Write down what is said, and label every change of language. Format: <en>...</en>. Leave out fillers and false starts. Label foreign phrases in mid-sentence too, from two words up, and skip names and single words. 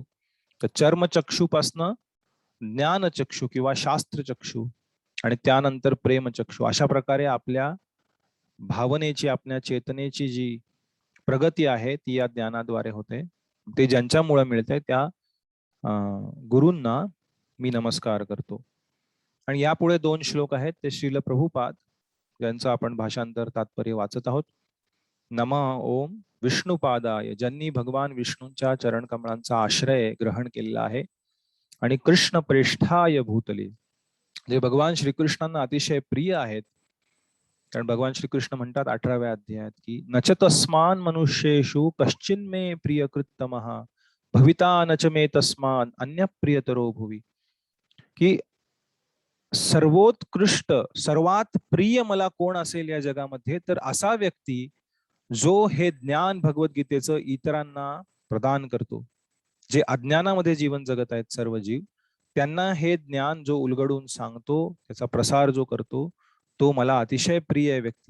<mr>तर चर्मचक्षुपासनं ज्ञानचक्षु किंवा शास्त्रचक्षु, आणि त्यानंतर प्रेमचक्षु, अशा प्रकारे आपल्या भावनेची, आपल्या चेतनेची जी प्रगती आहे ती या ज्ञानाद्वारे होते. ते ज्यांच्यामुळे मिळते त्या गुरूंना मी नमस्कार करतो. आणि यापुढे 2 श्लोक आहेत ते श्रील प्रभुपाद यांचं आपण भाषांतर तात्पर्य वाचत आहोत.</mr> <sa>नमः ओम विष्णुपादाय,</sa> <mr>ज्यांनी भगवान विष्णूंच्या चरण कमळांचा आश्रय ग्रहण केलेला आहे.</mr> <sa>आणि कृष्ण प्रेष्ठाय भूतले,</sa> <mr>जे भगवान श्रीकृष्णांना अतिशय प्रिय आहेत. कारण भगवान श्रीकृष्ण म्हणतात 18व्या अध्यायात की</mr> <sa>नच तस्मान मनुष्येषु कश्चिन मे प्रियकृत्तमः भविता नच मे तस्मान अन्य प्रियतरो भुवी,</sa> <mr>की सर्वोत्कृष्ट सर्वात प्रिय मला कोण असेल या जगामध्ये, तर असा व्यक्ती जो हे ज्ञान भगवद्गीतेचं इतरांना प्रदान करतो. जे अज्ञानामध्ये जीवन जगत आहेत सर्व जीव, त्यांना हे ज्ञान जो उलगडून सांगतो, त्याचा प्रसार जो करतो, तो मला अतिशय प्रिय आहे व्यक्ती.</mr>